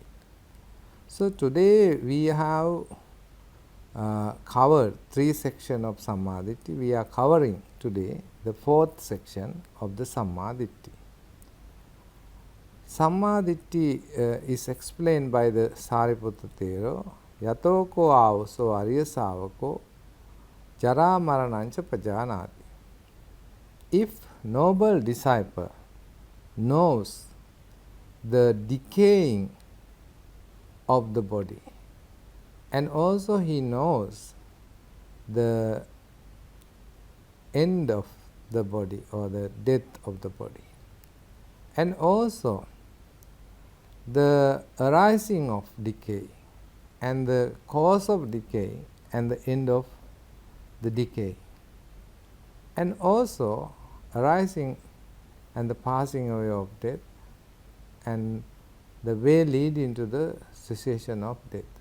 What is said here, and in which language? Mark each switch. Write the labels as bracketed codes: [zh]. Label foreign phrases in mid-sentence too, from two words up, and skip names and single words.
[en] So today we have covered 3 sections of [pi] Samma Ditti. [en] We are covering today the 4th section of the [pi] Samma Ditti. Samma Ditti [en] is explained by the Sariputta Thero. [pi] Yatoko avaso arya savako jara maranancha pajanati. [en] If noble disciple knows the decaying of the body, and also he knows the end of the body or the death of the body, and also the arising of decay and the cause of decay and the end of the decay, and also arising and the passing away of death and the way leading to the cessation of death.